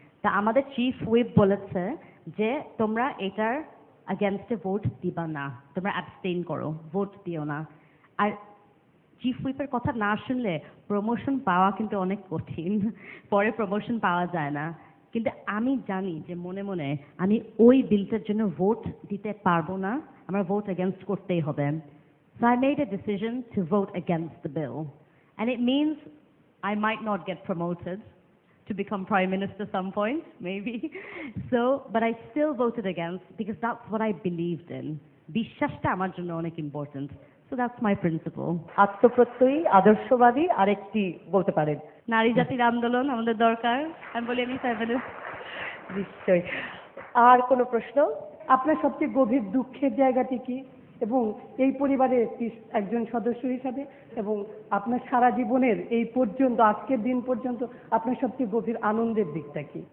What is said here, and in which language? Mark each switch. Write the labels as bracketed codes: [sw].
[bn] তা আমাদের chief whip বলেছে যে তোমরা এটার আগেনস্টে ভোট দিবা না, তোমরা অ্যাবস্টেইন করো, ভোট দিও না। আর চিফ হুইপের কথা না শুনলে প্রমোশন পাওয়া কিন্তু অনেক কঠিন, পরে প্রমোশন পাওয়া যায় না। কিন্তু আমি জানি যে মনে মনে আমি ওই বিলটার জন্য ভোট দিতে পারবো না, আমার ভোট এগেনস্ট করতেই হবে। [en] So I made a decision to vote against the bill. And it means I might not get promoted to become Prime Minister some point, maybe. But I still voted against because that's what I believed in. [bn] Bishashta amar jonno onek important. [en] So that's my principle. [bn] আত্মপ্রত্যয়ী, আদর্শবাদী, আরেকটি বলতে পারেন? নারী জাতির আন্দোলন আমাদের দরকার। আমি বলি আমি ফেমিনিস্ট। নিশ্চয়ই। আর কোনো প্রশ্ন? আপনার সবচেয়ে গভীর দুঃখের জায়গাটি কি, এবং এই পরিবারের একজন সদস্য হিসাবে, এবং আপনার সারা জীবনের এই পর্যন্ত আজকের দিন পর্যন্ত আপনার সবচেয়ে গভীর আনন্দের দিকটা কি?